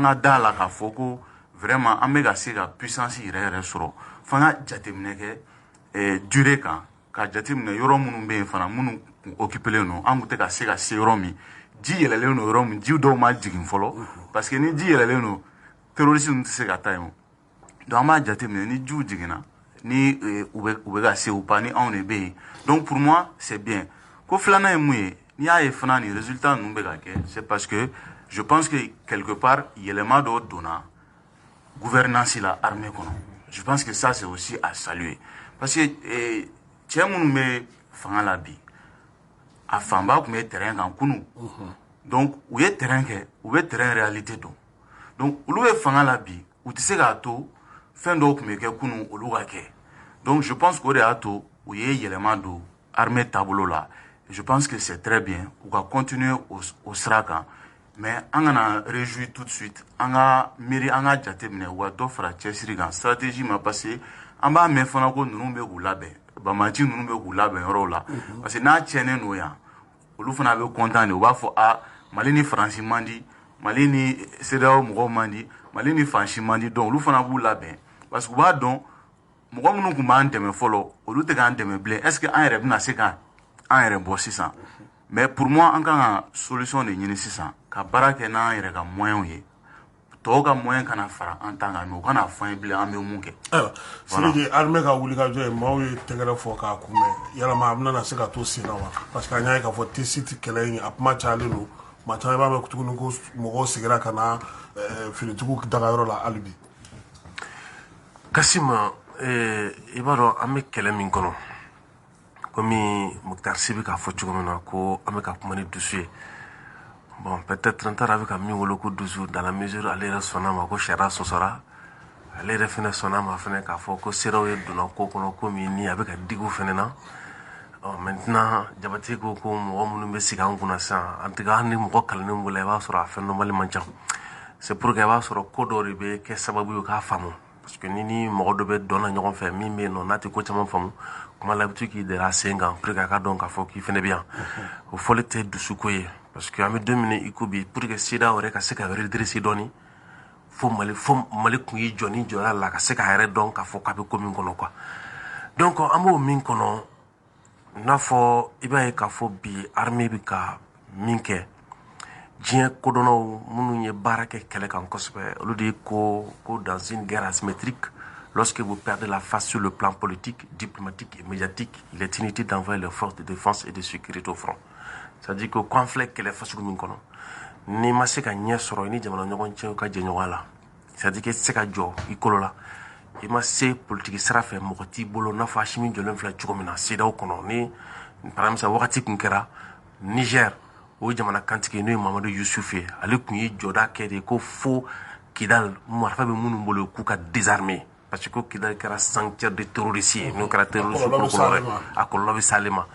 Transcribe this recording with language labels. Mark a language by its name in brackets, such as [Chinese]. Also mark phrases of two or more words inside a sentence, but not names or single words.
[Bambara] ka da la k'a fɔ ko vraiment an bɛ ka se ka puissance yɛrɛ yɛrɛ sɔrɔ f'an ka jateminɛ kɛ durée kan ka jateminɛ yɔrɔ minnu bɛ yen fana minnu occupelen don an tun tɛ ka se ka se yɔrɔ min ji yɛlɛlen don yɔrɔ min ji dɔw ma jigin fɔlɔ [French] parce que [Bambara] ni ji yɛlɛlen don terroriste tɛ se ka taa yen donc an b'a jateminɛ ni jiw jiginna ni u bɛ ka se u pa ni anw de bɛ yen [French] donc pour moi c'est bien [Bambara] ko filanan ye mun ye n'i y'a ye fana ni résultat ninnu bɛ ka kɛ [French] c'est parce que je pense que quelque part [Bambara] yɛlɛma dɔ donna gouvernance la armée kɔnɔ [French] je pense que ça c'est aussi à saluer parce que [Bambara] cɛ minnu bɛ fanga la bi a fanba tun bɛ terrain kan kunun donc u ye terrain kɛ u bɛ [French] terrain réalité [Bambara] dɔn donc olu bɛ fanga la bi u tɛ se k'a to fɛn dɔw tun bɛ kɛ kunun olu ka kɛ [French] donc je pense [Bambara] qu'o de y'a to u ye yɛlɛma don armée taabolo la [French] je pense que c'est très bien [Bambara] u ka continuer o sira kan mais an kana [French] réjouir tout de suite [Bambara] an ka miiri an ka jateminɛ u ka dɔ fara cɛsiri kan stratégie ma [French] parce que [Bambara] an b'a mɛn fana ko ninnu bɛ k'u labɛn bamaci ninnu bɛ k'u labɛn yɔrɔw la [French] parce que [Bambara] n'a tiɲɛnen don yan olu fana bɛ [French] content de [Bambara] u b'a fɔ Mali ni Faransi man di Mali ni CEDEAO mɔgɔw man di Mali ni Fansi man di donc olu fana b'u labɛn [French] parce que [Bambara] u b'a dɔn mɔgɔ minnu tun b'an dɛmɛ fɔlɔ olu tɛ k'an dɛmɛ bilen [French] est ce que [Bambara] an yɛrɛ bɛna se ka an yɛrɛ bɔ sisan [French] mais pour moi [Bambara] an kan ka solution de ɲini sisan ka baara kɛ n'an yɛrɛ ka moyens ye tɔw ka moyen kana fara an ta kan mais u kana fɔ an ye bilen an bɛ mun kɛ. ayiwa Sidiki armée ka wulikajɔ ye maaw ye tɛgɛrɛ fɔ k'a kunbɛn yalama a bɛna se ka to sen na wa [French] parce que [Bambara] an y'a ye k'a fɔ tisi tɛ kɛlɛ in a kuma cayalen don maa caman b'a mɛn tuguni ko mɔgɔw sigira ka na finitigiw dagayɔrɔ la hali bi. Kasima i b'a dɔn an bɛ kɛlɛ min kɔnɔ komi Muktar Si bɛ k'a fɔ cogo min na ko an bɛ ka kuma ni dusu ye [French] bon peut-être [Bambara] n taara a bɛ ka min wolo ko dusu [French] dans la mesure [Bambara] ale yɛrɛ sɔnna ma ko sariya sɔsɔra ale yɛrɛ fɛnɛ sɔnna ma fɛnɛ k'a fɔ ko seerew ye donna ko kɔnɔ komi ni a bɛ ka digi fɛnɛ na maintenant Jabate ko mɔgɔ minnu bɛ sigi an kunna sisan [French] en tout cas [Bambara] ni mɔgɔ kalannen b'o la i b'a sɔrɔ a fɛn dɔnbali man ca [French] c'est pour que [Bambara] i b'a sɔrɔ ko dɔ de bɛ kɛ sababu ye k'a faamu parce que ni mɔgɔ dɔ bɛ dɔn na ɲɔgɔn fɛ min bɛ yen nɔ n'a tɛ ko caman faamu kuma la i bɛ to k'i deli a sen kan [French] pour que [Bambara] a ka dɔn k'a fɔ k'i fɛnɛ bɛ yan o fɔli tɛ dusuko ye [French] parce que [Bambara] an bɛ don min na i ko bi [French] pour que [Bambara] CEDEAO yɛrɛ ka se ka redresser dɔɔni fo Mali kun y'i jɔ ni jɔyɔrɔ la ka se k'a yɛrɛ dɔn k'a fɔ k'a bɛ ko min kɔnɔ [French] quoi donc [Bambara] an b'o min kɔnɔ n'a fɔ i b'a ye k'a fɔ bi armée bɛ ka min kɛ diɲɛ kodɔnnaw minnu ye baara kɛ kɛlɛ kan kosɛbɛ olu de ye ko [French] dans une guerre asymétrique lorsque vous perdez la face sur le plan politique, diplomatique et médiatique, il est inutile d'envoyer les forces de défense et de sécurité au front. C'est-à-dire que conflit [Bambara] kɛlɛ fasugu min kɔnɔ n'i ma se ka ɲɛ sɔrɔ i ni jamana ɲɔgɔn cɛ ka jɛ ɲɔgɔn la [French] c'est-à-dire que [Bambara] i tɛ se ka jɔ i kolo la i ma se politique sira fɛ mɔgɔ t'i bolo n'a fɔ Asimi jɔlen filɛ cogo min na CEDEAO kɔnɔ ni [French] par exemple [Bambara] wagati kun kɛra Niger o jamana kantigi n'o ye Mamadu Yusufu ye ale kun ye jɔda kɛ de ko fo Kidal marifa bɛ minnu bolo k'u ka désarmer parce que ko Kidal kɛra [French] sanctuaire de terroristes [Bambara] ye n'o kɛra terroriste kolokolo a kɔlɔlɔ bɛ s'ale ma